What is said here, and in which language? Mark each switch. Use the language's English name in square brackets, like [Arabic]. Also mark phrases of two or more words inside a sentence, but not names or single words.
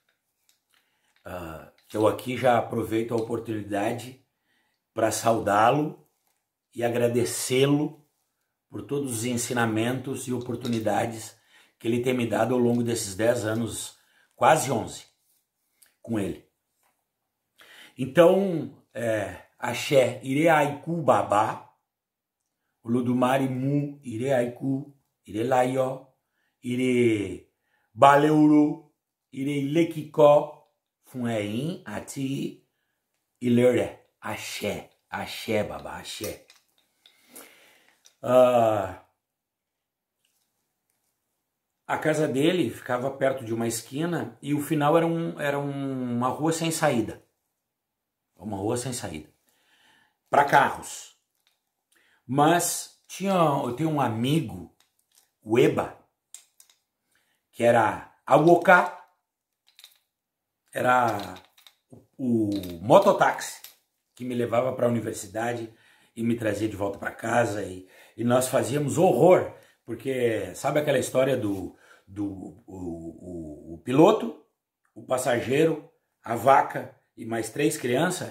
[Portuguese] Eu aqui já aproveito a oportunidade para saudá-lo e agradecê-lo por todos os ensinamentos e oportunidades que ele tem me dado ao longo desses 10 anos, quase 11, com ele. Então, [Yoruba] axé, ireaiku babá, olodumare mu, ireaiku, irelaió, ire baleuro, ireilekikó, Funeim, ati, ileré, axé, axé, babá, axé. [Portuguese] A casa dele ficava perto de uma esquina e o final era uma rua sem saída. Uma rua sem saída. Para carros. Mas eu tenho um amigo, o Eba, que era Awoká, era o mototáxi que me levava para a universidade e me trazia de volta para casa, e nós fazíamos horror, porque sabe aquela história do piloto, o passageiro, a vaca e mais 3 crianças?